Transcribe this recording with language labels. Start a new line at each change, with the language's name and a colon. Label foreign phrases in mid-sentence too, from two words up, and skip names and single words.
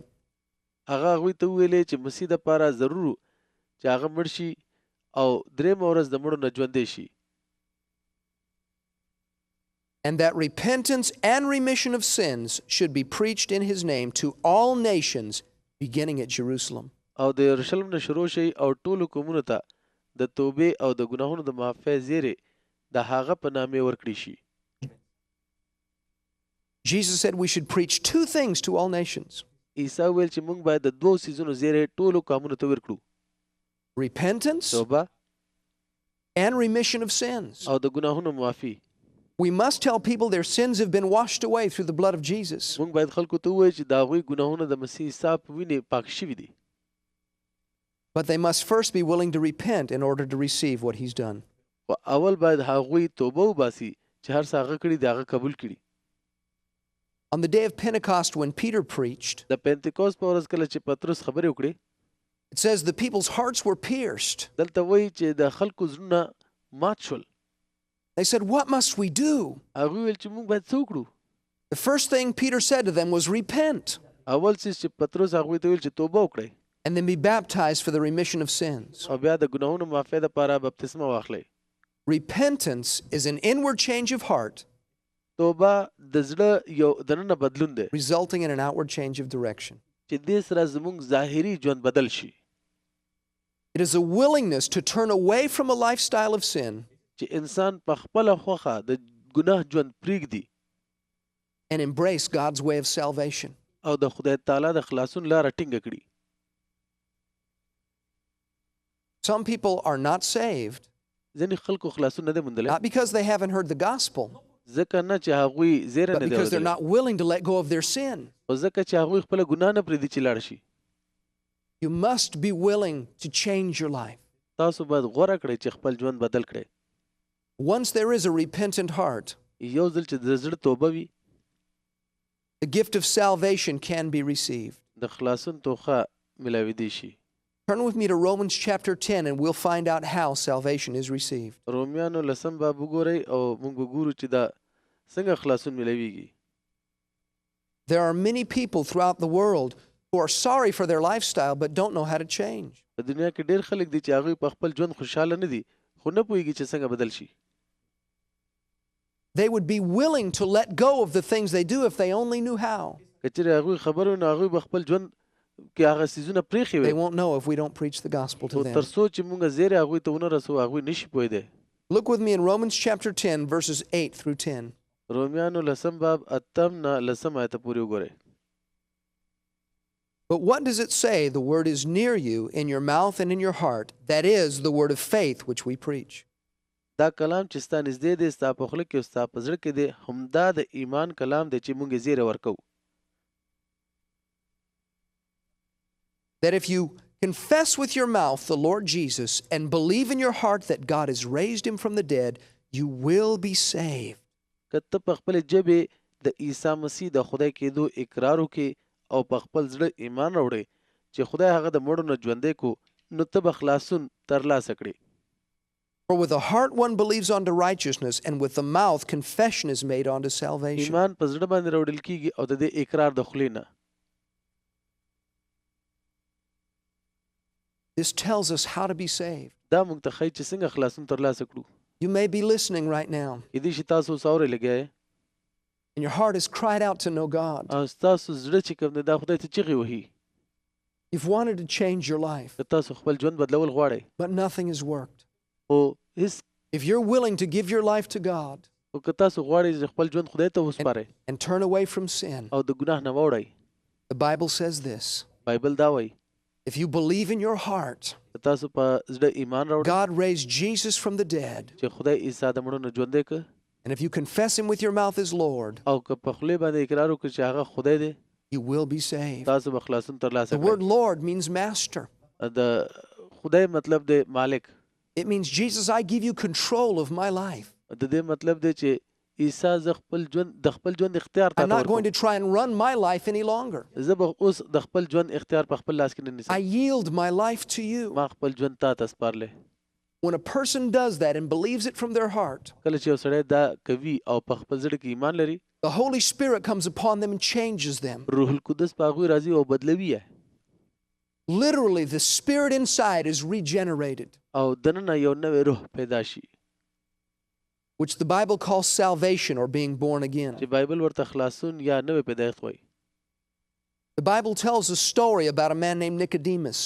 Pashto: هغه هغوی ته وویلې چې مسیح دپاره ضرور چې هغه مړ شي او درېیمه ورځ د مړو نه ژوندی شي.
English: And that repentance and remission of sins should be preached in his name to all nations, beginning at Jerusalem.
Pashto: او د یروشلم نه شروع شي او ټولو قومونو ته د توبې او د ګناهونو د معافۍ زیری د هغه په نامې ورکړي شي.
English: Jesus said we should preach two things to all nations:
Pashto: عیسی ویل چې موږ باید د دوو څیزونو زیری ټولو قومونو ته ورکړو.
English: repentance
Pashto: توبه
English: and remission of sins.
Pashto: او د ګناهونو معافي.
English: We must tell people their sins have been washed away through the blood of Jesus.
Pashto: موږ باید خلکو ته ووایو چې د هغوی ګناهونه د مسیح عیسی په وینې پاک شوي دي.
English: But they must first be willing to repent in order to receive what he's done.
Pashto: خو اول باید هغوی توبه وباسي چې هر څه هغه کړي د هغه قبول کړي.
English: On the day of Pentecost, when Peter preached,
Pashto: د پنتیکوست په ورځ کله چې پطرس خبرې وکړې،
English: it says the people's hearts were pierced.
Pashto: دلته وایي چې د خلکو زړونه مات شول.
English: They said, "What must we do?"
Pashto: هغوی ویل چې موږ باید څه وکړو.
English: The first thing Peter said to them was, "Repent
Pashto: اول څه چې پطرس هغوی ته ویل چې توبه وکړئ
English: and then be baptized for the remission of sins."
Pashto: او بیا د ګناهونو معافۍ دپاره بپتسمه واخلئ.
English: Repentance is an inward change of heart,
Pashto: توبه د زړه یو دننه بدلون دی
English: resulting in an outward change of direction.
Pashto: چې دې سره زموږ ظاهري ژوند بدل شي.
English: It is a willingness to turn away from a lifestyle of sin
Pashto: چې انسان په خپله خوښه د ګناه ژوند پرېږدي
English: and embrace God's way of salvation.
Pashto: او د خدای تعالی د خلاصون لاره ټینګه کړي.
English: Some people are not saved
Pashto: ځینې خلکو خلاصون نه دی موندلی،
English: not because they haven't heard the gospel,
Pashto: ځکه نه چې هغوی زیری
English: but
Pashto: نه دی
English: because they're
Pashto: اورېدلی،
English: not willing to let go of their sin.
Pashto: خو ځکه چې هغوی خپله ګناه نه پرېږدي چې لاړ شي.
English: You must be willing to change your life.
Pashto: تاسو باید غوره کړئ چې خپل ژوند بدل کړئ.
English: Once there is a repentant heart,
Pashto: یو ځل چې د زړه توبه وي،
English: the gift of salvation can be received.
Pashto: د خلاصون توښه ملاویدی شي.
English: Turn with me to Romans chapter 10 and we'll find out how salvation is received.
Pashto: رومیانو 10 باب وګورئ او موږ به ګورو چې دا څنګه خلاصون ملاویږي.
English: There are many people throughout the world who are sorry for their lifestyle but don't know how to change.
Pashto: په دنیا کې ډېر خلک دي چې هغوی په خپل ژوند خوشحاله نه دي خو نه پوهېږي چې څنګه بدل شي.
English: They would be willing to let go of the things they do if they only knew how.
Pashto: که چېرې هغوی خبر وي نو هغوی به خپل ژوند کې هغه څیزونه پرېښي
English: They
Pashto: وي،
English: won't know if we don't preach the gospel to
Pashto: خو
English: them.
Pashto: تر څو چې موږ زیری هغوی ته ونه رسوو هغوی نشي پوهېدی.
English: Look with me in Romans chapter 10 verses 8 through 10.
Pashto: رومیانو 10 باب 8 نه 10 آیته پورې وګورئ.
English: But what does it say? The word is near you, in your mouth and in your heart. That is the word of faith which we preach.
Pashto: دا کلام چې ستا نږدې دی ستا په خوله کې او ستا په زړه کې دی همدا د ایمان کلام دی چې موږ یې زیری ورکوو.
English: That if you confess with your mouth the Lord Jesus and believe in your heart that God has raised him from the dead, you will be saved.
Pashto: که ته په خپلې ژبې د عیسی مسیح د خدای کېدو اقرار وکړې او په خپل زړه ایمان راوړې چې خدای هغه د مړو نه ژوندی کو نو ته به خلاصون ترلاسه کړې.
English: For with the heart one believes unto righteousness, and with the mouth confession is made unto salvation.
Pashto: ایمان په زړه باندې راوړل کېږي او د دې اقرار د خولې نه.
English: This tells us how to be saved.
Pashto: دا موږ ته ښایي چې څنګه خلاصون ترلاسه کړو.
English: You may be listening right now,
Pashto: کېدای شي تاسو اوس اورئ لګیا یې
English: and your heart has cried out to know God.
Pashto: او ستاسو زړه چې کوم دی دا خدای ته چغې وهي.
English: You've wanted to change your life,
Pashto: که تاسو خپل ژوند بدلول غواړئ
English: but nothing has worked.
Pashto: خو هېڅ
English: If you're willing to give your life to God
Pashto: خو که تاسو غواړئ چې خپل ژوند خدای ته وسپارئ
English: and turn away from sin,
Pashto: او د ګناه نه واوړئ،
English: the Bible says this:
Pashto: بایبل دا وایي
English: if you believe in your heart
Pashto: که تاسو په زړه ایمان راوړئ
English: God raised Jesus from the dead,
Pashto: چې خدای عیسی د مړو نه ژوندی کړ
English: And if you confess him with your mouth as Lord,
Pashto: او که په خولې باندې اقرار وکړي چې هغه خدای دی
English: you will be saved.
Pashto: تاسو به خلاصون ترلاسه
English: The word
Pashto: کړئ.
English: Lord means master.
Pashto: د خدای مطلب دی مالک.
English: It means, Jesus, I give you control of my life.
Pashto: د دې مطلب دی چې عیسی ز خپل ژوند اختیار
English: I'm
Pashto: تاسو
English: not going
Pashto: ورکوم.
English: to try and run my life any longer.
Pashto: زه به اوس د خپل ژوند اختیار په خپل لاس کې نه
English: I
Pashto: نیسم.
English: yield my life to you.
Pashto: ما خپل ژوند تا ته سپارلی.
English: When a person does that and believes it from their heart,
Pashto: کله چې یو سړی دا کوي او په خپل زړه کې ایمان لري
English: the Holy Spirit comes upon them and changes them.
Pashto: روح القدس په هغوی راځي او بدلوي یې.
English: Literally, the spirit inside is regenerated,
Pashto: او دننه یو نوې روح پیدا شي
English: which the Bible calls salvation or being born again.
Pashto: چې بایبل ورته خلاصون یا نوې پیدایښت وایي.
English: The Bible tells a story about a man named Nicodemus.